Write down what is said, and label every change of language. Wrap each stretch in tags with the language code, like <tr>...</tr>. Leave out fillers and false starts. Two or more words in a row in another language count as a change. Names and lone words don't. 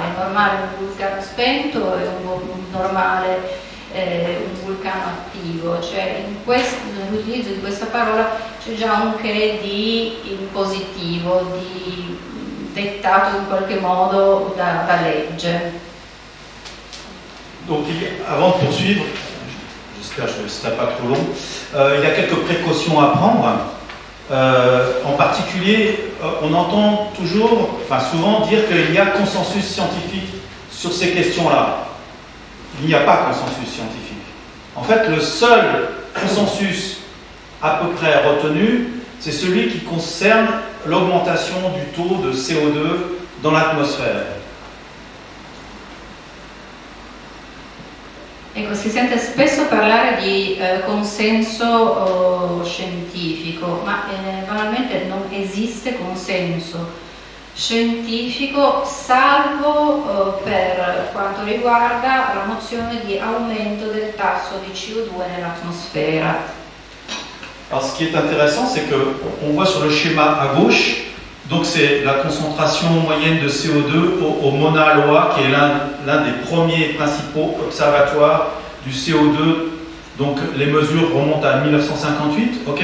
<it>È normale un vulcano spento o è normale un vulcano attivo? Cioè nell'utilizzo di questa parola c'è già un che di impositivo, di dettato in qualche modo da legge.</it> <fr>Donc avant de poursuivre, j'espère que ce ne sera pas trop long, il y a quelques précautions à prendre. En particulier, on entend toujours, enfin souvent dire qu'il y a consensus scientifique sur ces questions-là. Il n'y a pas consensus scientifique. En fait, le seul consensus à peu près retenu, c'est celui qui concerne l'augmentation du taux de CO2 dans l'atmosphère.</fr> <it>Ecco, si sente spesso parlare di consenso scientifico, ma banalmente non esiste consenso scientifico, salvo per quanto riguarda la nozione di aumento del tasso di CO2 nell'atmosfera.</it> <fr>Alors ce qui est intéressant, c'est qu'on voit sur le schéma à gauche, donc c'est la concentration moyenne de CO2 au Mauna Loa, qui est l'un des premiers principaux observatoires du CO2. Donc les mesures remontent à 1958, ok?</fr>